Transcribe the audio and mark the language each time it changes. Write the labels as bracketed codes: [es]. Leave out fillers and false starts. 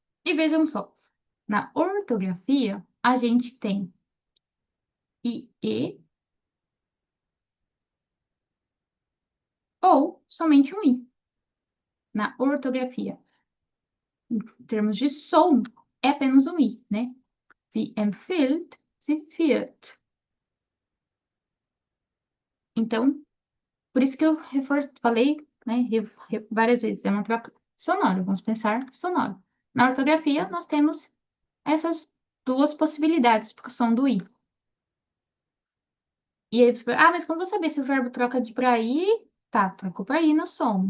[pt] E vejam só, na ortografia, a gente tem IE ou somente um I. Na ortografia, em termos de som, é apenas um I, né? [de] Sie empfiehlt, sie führt. [pt] Então, por isso que eu falei, né, várias vezes, é uma troca sonora, vamos pensar sonoro. Na ortografia, nós temos essas duas possibilidades para o som do I. E aí você fala, mas como vou saber se o verbo troca de para I? Tá, trocou para I no som.